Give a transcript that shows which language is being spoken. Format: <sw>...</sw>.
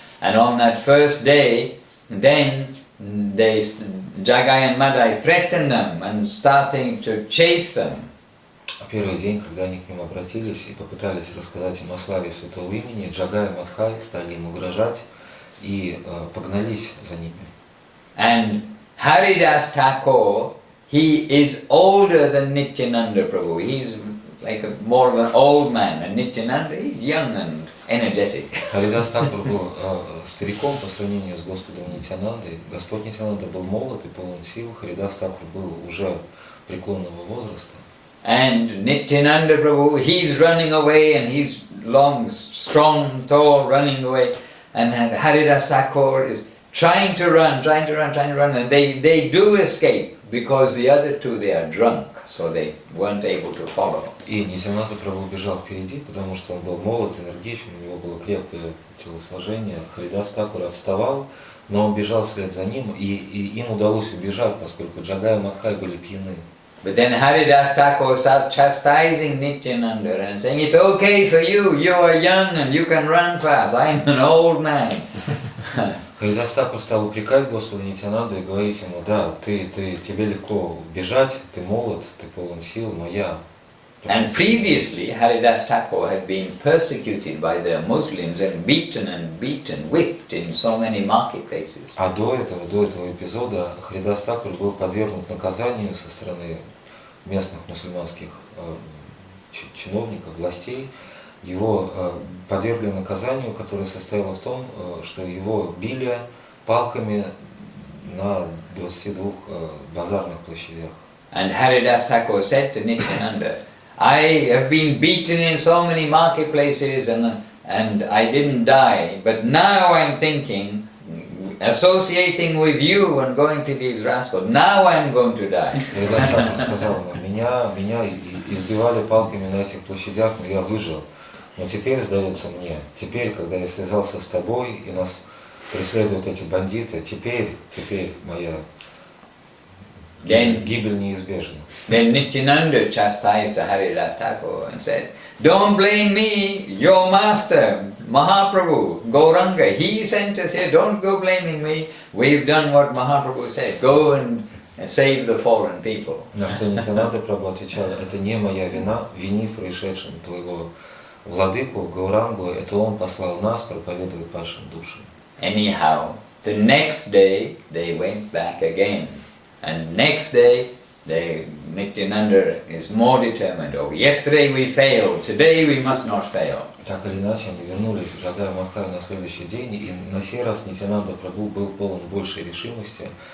<en>And on that first day, then Jagai and Madai threatened them and starting to chase them.</en> <ru>Первый день, когда они к ним обратились и попытались рассказать им о славе Святого Имени, Джага и Мадхай стали им угрожать и погнались за ними.</ru> <en>And Haridas Thakur, he is older than Nityananda Prabhu. He's like more of an old man, and Nityananda is young and energetic.</en> <ru>Харидас Тхакур был стариком по сравнению с Господом Нитянандой. Господь Нитянанда был молод и полон сил. Харидас Тхакур был уже преклонного возраста.</ru> <en>And Nityananda Prabhu, he's running away, and he's long, strong, tall, running away. And Haridas Thakur is trying to run, and they do escape because the other two, they are drunk, so they weren't able to follow.</en> <ru>И Нитянанда Прабху бежал впереди, потому что он был молод, энергичен, у него было крепкое телосложение. Харидас Тхакур отставал, но он бежал вслед за ним, и им удалось убежать, поскольку Джага и Мадхай были пьяны.</ru> <en>But then Haridas Thakur starts chastising Nityananda and saying, "It's okay for you, you are young and you can run fast, I'm an old man."</en> <ru>Харидас Тхакур стал упрекать Господа Нитянанду и говорить ему, да, тебе легко бежать, ты молод, ты полон сил, но я...</ru> <en>And previously Haridas Thakur had been persecuted by the Muslims and beaten, whipped in so many marketplaces.</en> <ru>А до этого эпизода Харидас Тхакур был подвергнут наказанию со стороны местных мусульманских чиновников, властей. Его подвергли наказанию, которое состояло в том, что его били палками на 22 базарных площадях.</ru> <en>And Haridas Thakur said to Nityananda, "I have been beaten in so many marketplaces and I didn't die, but now I'm thinking, associating with you and going to these rascals, now I'm going to die."</en> <ru>Харидас Тхакур сказал ему, меня избивали палками на этих площадях, но я выжил. Но теперь, сдается мне, когда я связался с тобой и нас преследуют эти бандиты, теперь моя гибель неизбежна.</ru> <en>Then Nityananda chastised Haridas Thakur and said, "Don't blame me, your master, Mahaprabhu, Gauranga, he sent us here, don't go blaming me, we've done what Mahaprabhu said, go and save the fallen people."</en> <ru>На что Нитянанда Прабху отвечал, это не моя вина, вини в происшедшем твоего владыку Гаурангу, это он послал нас проповедовать падшим душам.</ru> <en>Anyhow, the next day they went back again. And next day, Nityananda is more determined. Oh, yesterday we failed, today we must not fail.</en> <ru>Так или иначе, они вернулись в Джага и Мадхай на следующий день, и на сей раз Нитянанда Прабху был полон большей решимости.</ru>